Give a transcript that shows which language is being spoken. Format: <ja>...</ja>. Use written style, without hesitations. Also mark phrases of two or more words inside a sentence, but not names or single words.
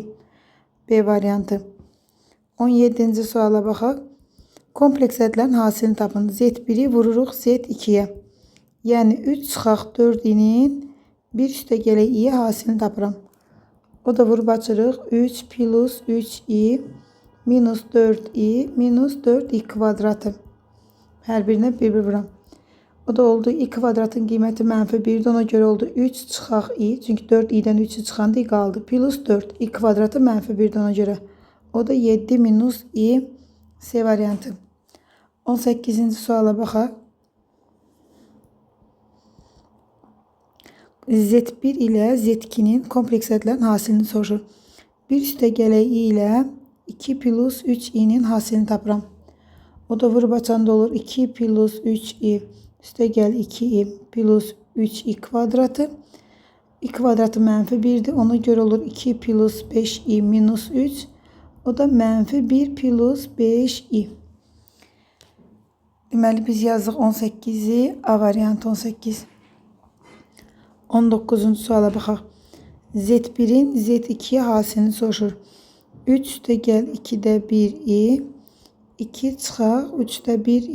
<az>B variantı. 17-ci suala baxaq. Kompleks ədlərin hasilini tapın. Z1'i vururuq Z2'yə. Yəni 3 çıxaq 4i'nin 1 üstəgələ i'yə hasilini tapıram. O da vurub açırıq. 3 plus 3i minus 4i minus 4i kvadratı. Hər birinə bir vuram. O da oldu i kvadratın qiyməti -1'dir. Ona görə oldu 3 çıxaq i. Çünki 4i'dən 3'ü çıxanda i qaldı. Plus 4 i kvadratı -1'dir ona görə. O da 7 minus i. C variantı. 18-ci suala baxaq. Z1 ilə Z2'nin kompleks ədlərin hasilini soruşur. 1 üstəgələ i ilə 2 plus 3i'nin hasilini tapıram. O da vurub açanda olur 2 plus 3i üstəgəl 2i plus 3i kvadratı. i kvadratı -1'dir. Ona görə olur 2 plus 5i minus 3. O da -1 plus 5i. Deməli biz yazdıq 18'i. A variantı 18. 19-cu suala baxaq. Z1'in Z2'yə hasilini soruşur. 3 üstəgəl 2'də 1i 2 çıxaq 3'də 1i.</az>